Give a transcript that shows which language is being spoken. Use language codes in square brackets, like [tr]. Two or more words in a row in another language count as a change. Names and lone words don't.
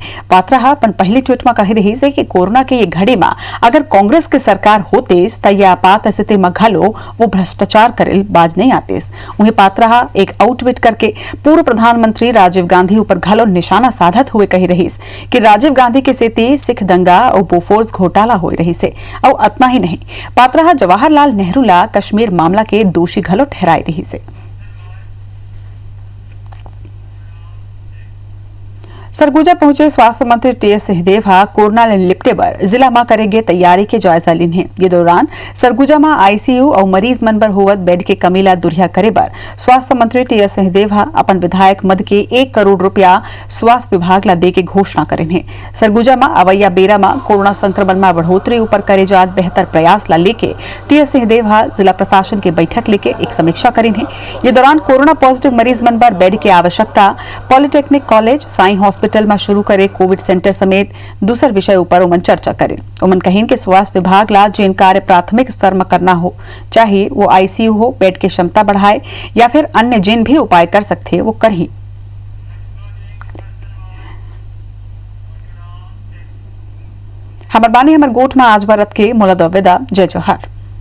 [hne] पात्रा अपन पहले ट्वीट में कही रही है कि कोरोना के ये घड़ी में अगर कांग्रेस के सरकार होते तो यह आपात स्थिति में घलो वो भ्रष्टाचार करे बाज नहीं आते। वहीं पात्रा एक आउट ट्वीट करके पूर्व प्रधानमंत्री राजीव गांधी ऊपर घलो निशाना साधत हुए कही रही कि राजीव गांधी के सेती सिख दंगा और बोफोर्स घोटाला हो रही से। और अतना ही नहीं, पात्रा जवाहरलाल नेहरू ला कश्मीर मामला के दोषी घलो ठहराई रही से। सरगुजा पहुंचे स्वास्थ्य मंत्री टीएस सिंहदेव कोरोना ले निपटे बर जिला में करेंगे तैयारी के जायजा लीन है। ये दौरान सरगुजा में ICU और मरीज मन बर होवत बेड के कमी ला दुरिया करे बर स्वास्थ्य मंत्री टीएस सिंहदेव अपन विधायक मद के 1 करोड़ रुपया स्वास्थ्य विभाग ला दे के घोषणा करें है। सरगुजा में अवैया बेरा में कोरोना संक्रमण में बढ़ोतरी ऊपर करे जात बेहतर प्रयास ला लेके टीएस सिंहदेव जिला प्रशासन के बैठक लेके एक समीक्षा करें है। ये दौरान कोरोना पॉजिटिव मरीज मन बर बेड की आवश्यकता, पॉलिटेक्निक कॉलेज, साई हॉस्पिटल में शुरू करे कोविड सेंटर समेत दूसर विषय ऊपर उमन चर्चा करें। उमन कहें कि स्वास्थ्य विभाग ला जिन कार्य प्राथमिक स्तर में करना हो, चाहे वो ICU हो, बेड की क्षमता बढ़ाए या फिर अन्य जिन भी उपाय कर सकते हैं वो कर ही। हमार बानी हमार गोठ में आज भारत के मोला विदा। जय जोहार।